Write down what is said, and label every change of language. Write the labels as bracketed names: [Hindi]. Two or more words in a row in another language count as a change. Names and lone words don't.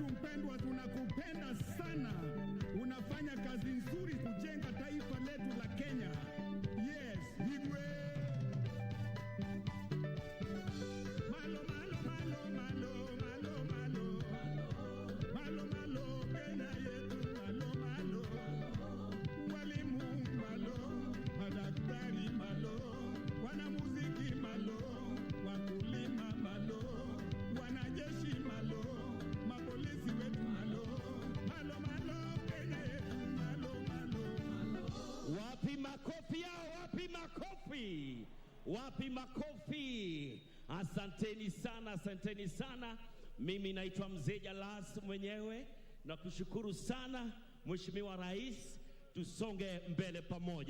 [Swahili] mpendwa, tunakupenda sana. Unafanya kazi nzuri kujenga taifa letu la Kenya. Yes, Igwe. [Luo (Kenya and Tanzania)] Malo, malo, malo, malo, malo, malo. Malo, malo, [Swahili] Kenya yetu, [Luo (Kenya and Tanzania)] malo, malo. [Swahili] Walimu, malo. Madaktari, malo. Wanamuziki, malo. Wakulima, malo. Wanajeshi, malo. Mapolisi wetu, malo. [Luo (Kenya and Tanzania)] Malo, malo, [Swahili] Kenya yetu, [Luo (Kenya and Tanzania)] malo, malo. [Swahili] Wapi makofi yao? Wapi makofi? Wapi makofi? Asanteni sana, asanteni sana. Mimi naitwa Mzee Jalas mwenyewe na kushukuru sana Mheshimiwa Rais, tusonge mbele pamoja.